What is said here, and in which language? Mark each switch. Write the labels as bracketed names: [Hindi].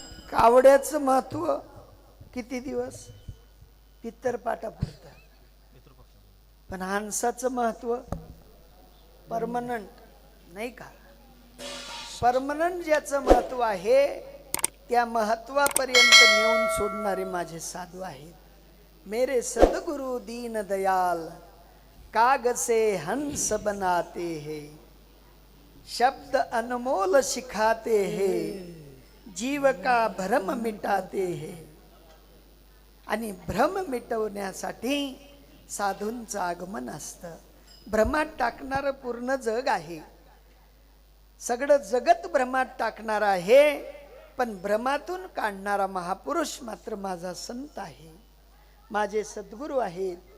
[Marathi] कावड्याचं महत्व किती दिवस? पित्तरपाटापुरतं. पण हंसाचं महत्व परमनंट नाही का? परमनंट ज्याचं महत्व आहे त्या महत्वापर्यंत नेऊन सोडणारे माझे साधू आहेत. [Hindi] मेरे सद्गुरु दीन दयाल काग से हंस बनाते हैं. शब्द अनमोल सिखाते हैं, जीव का भ्रम मिटाते हैं. [Marathi] आणि भ्रम मिटवण्यासाठी साधूंचं आगमन असतं. भ्रमात टाकणारं पूर्ण जग आहे. सगळं जगत भ्रमात टाकणार आहे, पण भ्रमातून काढणारा महापुरुष मात्र माझा संत आहे, माझे सद्गुरू आहेत.